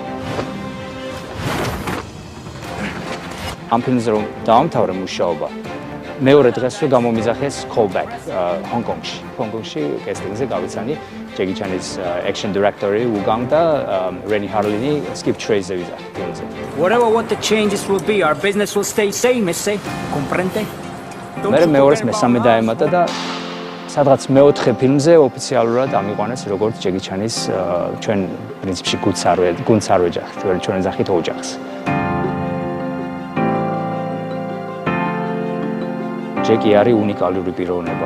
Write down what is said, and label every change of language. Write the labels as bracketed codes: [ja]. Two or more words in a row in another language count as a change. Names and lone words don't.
[ka] ამ ფილმზე რომ დავამთავრე მუშაობა, მეორე დღესვე გამომიძახეს callback ჰონკონგში. ჰონკონგში კესტინგზე გავიცანი ჯეკი ჩანის [en] action director- [ka] ი უგანგ და რენი ჰარლინი skip trace-ზე ვიზახე ფილმზე. [en] Whatever what the changes will be, our business will stay same, esse. Comprende? [ka] მე მეორეს მესამე დაემატა და სადღაც მეოთხე ფილმზე ოფიციალურად ამიყვანეს როგორც ჯეკი ჩანის ჩვენ პრინციპში გუნდს არ ვეჯახით, ჩვენ ეძახით ოჯახს. ჯეკი არის უნიკალური პიროვნება.